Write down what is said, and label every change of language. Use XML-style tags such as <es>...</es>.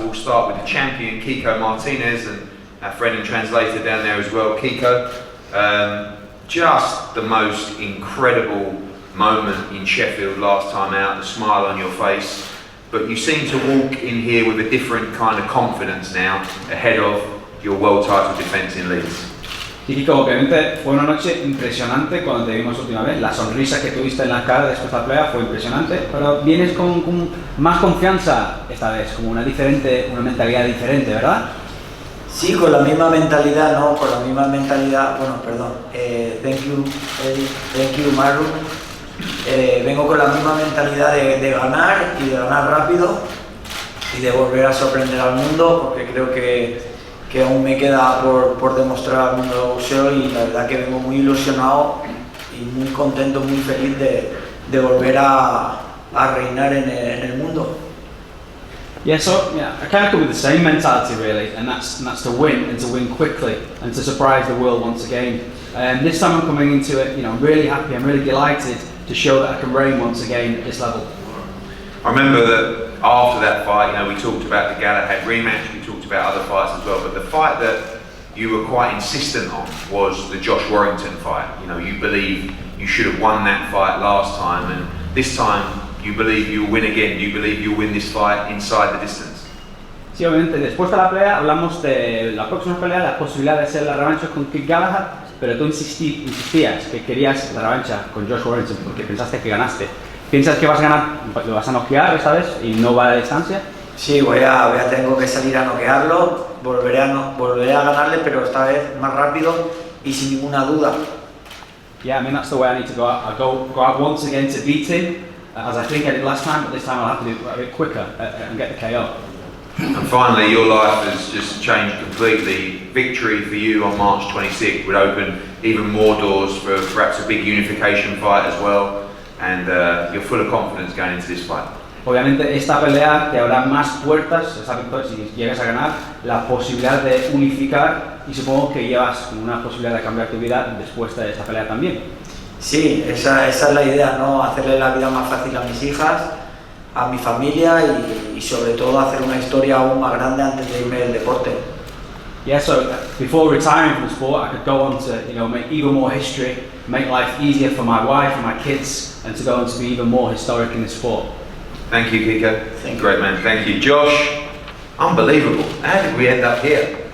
<en>We'll start with the champion, Kiko Martinez, and our friend and translator down there as well, Kiko. Just the most incredible moment in Sheffield last time out, the smile on your face, but you seem to walk in here with a different kind of confidence now ahead of your world title defense in Leeds.</en> <es>Y Kiko, obviamente fue una noche impresionante cuando te vimos última vez. La sonrisa que tuviste en la cara después de la pelea fue impresionante, pero vienes con más confianza esta vez, como una mentalidad diferente, ¿verdad? Sí, con la misma mentalidad, ¿no? Con la misma mentalidad, bueno, perdón.</es> <en>Thank you, Eddie. Thank you, Maru.</en> <es>Vengo con la misma mentalidad de ganar y de ganar rápido y de volver a sorprender al mundo, porque creo que aún me queda por demostrar al mundo del boxeo, y la verdad que vengo muy ilusionado y muy contento, muy feliz de volver a reinar en el mundo.</es> <en>Yeah, so I kind of come with the same mentality really, and that's to win, and to win quickly, and to surprise the world once again. This time I'm coming into it, I'm really happy, I'm really delighted to show that I can reign once again at this level. I remember that after that fight, we talked about the Galahad rematch, we talked about other fights as well, but the fight that you were quite insistent on was the Josh Warrington fight. You believe you should have won that fight last time, and this time you believe you'll win again. You believe you'll win this fight inside the distance.</en> <es>Sí, obviamente, después de la pelea hablamos de la próxima pelea, la posibilidad de hacer la revancha con Kid Galahad, pero tú insistías que querías la revancha con Josh Warrington porque pensaste que ganaste. ¿Piensas que vas a ganar, lo vas a noquear esta vez y no va a la distancia? Sí, tengo que salir a noquearlo, volveré a ganarle, pero esta vez más rápido y sin ninguna duda.</es> <en>Yeah, I mean that's the way I need to go out. I'll go out once again to beat him, as I think I did last time, but this time I'll have to do it a bit quicker and get the KO. And finally, your life has just changed completely. Victory for you on March 26th would open even more doors for perhaps a big unification fight as well, and you're full of confidence going into this fight.</en> <es>Obviamente esta pelea te abre más puertas, esa victoria, si llegas a ganar, la posibilidad de unificar, y supongo que llevas una posibilidad de cambiar tu vida después de esta pelea también. Sí, esa es la idea, ¿no? Hacerle la vida más fácil a mis hijas, a mi familia y sobre todo hacer una historia aún más grande antes de irme del deporte.</es> <en>Yeah, so before retiring from the sport, I could go on to make even more history, make life easier for my wife and my kids, and to go on to be even more historic in the sport. Thank you, Kiko. Great man. Thank you, Josh. Unbelievable. How did we end up here?</en>